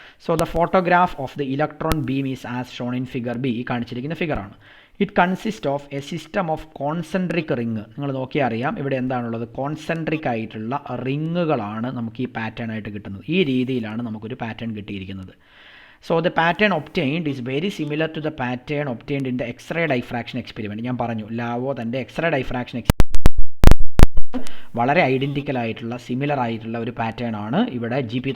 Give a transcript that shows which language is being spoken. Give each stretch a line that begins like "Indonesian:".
English: So the photograph of the electron beam is as shown in figure B.
Malayalam: ഈ കാണിച്ചിരിക്കുന്ന ഫിഗറാണ്.
English: It consist of a system of concentric ring.
Malayalam: നിങ്ങൾ നോക്കിയാൽ അറിയാം ഇവിടെ എന്താണുള്ളത്, കോൺസെൻട്രിക് ആയിട്ടുള്ള റിങ്ങുകളാണ് നമുക്ക് ഈ പാറ്റേൺ ആയിട്ട് കിട്ടുന്നത്. ഈ രീതിയിലാണ് നമുക്കൊരു പാറ്റേൺ കിട്ടിയിരിക്കുന്നത്.
English: So the pattern obtained is very similar to the pattern obtained in the X-ray diffraction experiment.
Malayalam: ഞാൻ പറഞ്ഞു ലാവോ തൻ്റെ എക്സ്റേ ഡൈഫ്രാക്ഷൻ വളരെ ഐഡൻറ്റിക്കൽ ആയിട്ടുള്ള സിമിലർ ആയിട്ടുള്ള ഒരു പാറ്റേൺ ആണ് ഇവിടെ G.P.